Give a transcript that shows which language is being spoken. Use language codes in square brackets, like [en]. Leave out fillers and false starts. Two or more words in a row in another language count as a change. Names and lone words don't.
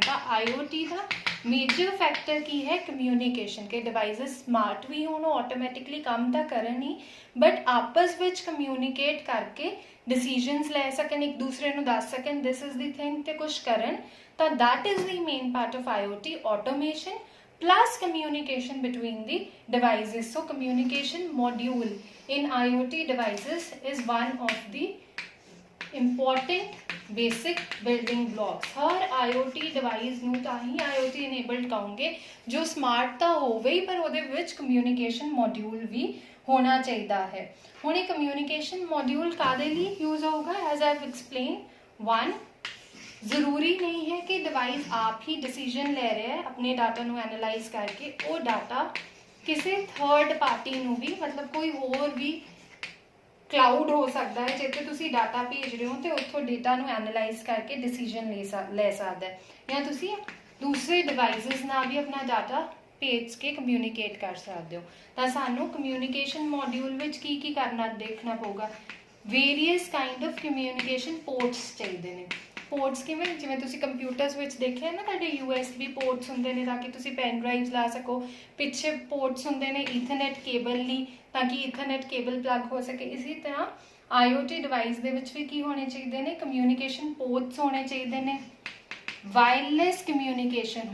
[pa] ਤਾਂ IoT ਦਾ [en] major factor [pa] ਕੀ ਹੈ? ਕਮਿਊਨੀਕੇਸ਼ਨ। ਕਿ [en] devices smart [pa] ਵੀ ਹੋਣ, ਆਟੋਮੈਟਿਕਲੀ ਕੰਮ ਤਾਂ ਕਰਨ ਹੀ, ਬਟ ਆਪਸ ਵਿੱਚ ਕਮਿਊਨੀਕੇਟ ਕਰਕੇ ਡਿਸੀਜਨਸ ਲੈ ਸਕਣ, ਇੱਕ ਦੂਸਰੇ ਨੂੰ ਦੱਸ ਸਕਣ [en] this is the thing [pa] ਤੇ ਕੁਛ ਕਰਨ। [en] ਤਾਂ that is the main part of IoT, automation plus communication between the devices। So communication module in IoT devices is one of the important basic building blocks। [pa] हर [en] IoT device [pa] ਨੂੰ ਤਾਂ ਹੀ [en] IoT enabled [pa] ਕਹੋਗੇ ਜੋ smart ਤਾਂ ਹੋਵੇ ਹੀ, ਪਰ ਉਹਦੇ ਵਿੱਚ [en] communication module [pa] ਵੀ ਹੋਣਾ ਚਾਹੀਦਾ ਹੈ। ਹੁਣ ਇਹ [en] communication module [pa] ਕਾਹਦੇ ਲਈ यूज ਹੋਊਗਾ? [en] As I have explained, [pa] 1 ਜ਼ਰੂਰੀ ਨਹੀਂ ਹੈ ਕਿ ਡਿਵਾਈਸ ਆਪ ਹੀ ਡਿਸੀਜਨ ਲੈ ਰਿਹਾ ਹੈ ਆਪਣੇ ਡਾਟਾ ਨੂੰ ਐਨਾਲਾਈਜ਼ ਕਰਕੇ। ਉਹ ਡਾਟਾ ਕਿਸੇ [en] third party [pa] ਨੂੰ ਵੀ, ਮਤਲਬ ਕੋਈ ਹੋਰ ਵੀ ਕਲਾਊਡ ਹੋ ਸਕਦਾ ਹੈ ਜਿੱਥੇ ਤੁਸੀਂ ਡਾਟਾ ਭੇਜ ਰਹੇ ਹੋ ਤੇ ਉੱਥੋਂ ਡੇਟਾ ਨੂੰ ਐਨਾਲਾਈਜ਼ ਕਰਕੇ ਡਿਸੀਜਨ ਲੈ ਸਕਦਾ ਹੈ। ਜਾਂ ਤੁਸੀਂ ਦੂਸਰੇ ਡਿਵਾਈਸਿਸ ਨਾਲ ਵੀ ਆਪਣਾ ਡਾਟਾ ਭੇਜ ਕੇ ਕਮਿਊਨੀਕੇਟ ਕਰ ਸਕਦੇ ਹੋ। ਤਾਂ ਸਾਨੂੰ [en] communication module [pa] ਵਿੱਚ ਕੀ ਕਰਨਾ ਦੇਖਣਾ ਪਊਗਾ? [en] various kind of communication ports ਚਾਹੀਦੇ ਨੇ। [pa] ਪੋਰਟਸ ਕਿਵੇਂ ਜਿਵੇਂ ਤੁਸੀਂ ਕੰਪਿਊਟਰਸ ਵਿੱਚ ਦੇਖਿਆ ਨਾ ਤੁਹਾਡੇ [en] USB ports [pa] ਹੁੰਦੇ ਨੇ ਤਾਂਕਿ ਤੁਸੀਂ [en] pen drives [pa] ਲਾ ਸਕੋ, ਪਿੱਛੇ ਪੋਰਟਸ ਹੁੰਦੇ ਨੇ [en] ethernet cable [pa] ਲਈ ਤਾਂਕਿ [en] ethernet cable plug [pa] ਹੋ ਸਕੇ। ਇਸੀ ਤਰ੍ਹਾਂ [en] IoT device [pa] ਦੇ ਵਿੱਚ ਭੀ ਕੀ ਹੋਣੇ ਚਾਹੀਏ ਨੇ, [en] communication ports [pa] ਹੋਣੇ ਚਾਹੀਏ ਨੇ, [en] wireless communication.